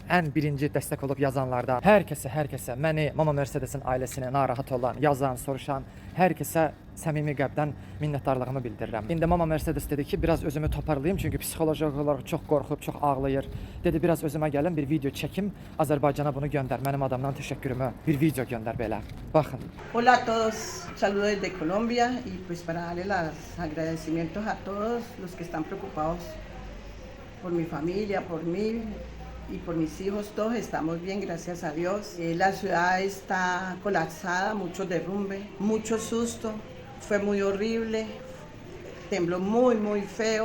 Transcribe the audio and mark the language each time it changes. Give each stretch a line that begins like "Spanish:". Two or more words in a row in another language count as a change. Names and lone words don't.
Azerbaijani: Ən birinci dəstək olub yazanlardan hər kəsə, məni, Mama Mercedesin ailəsini narahat olan, yazan, soruşan hər kəsə səmimi qəlbdən minnətdarlığımı bildirirəm. İndi Mama Mercedes dedi ki, biraz özümü toparlayım çünki psixoloji olaraq çox qorxub, çox ağlayır. Dedi, biraz özümə gəlin, bir video çəkim, Azərbaycana bunu göndər. Mənim adamdan təşəkkürümü bir video göndər belə. Baxın.
Spanish: Hola a todos, saludos desde Colombia y pues para darle los agradecimientos a todos los que están preocupados por mi familia, por mí y por mis hijos, todos estamos bien, gracias a Dios. La ciudad está colapsada, mucho derrumbe, mucho susto, fue muy horrible, tembló muy feo.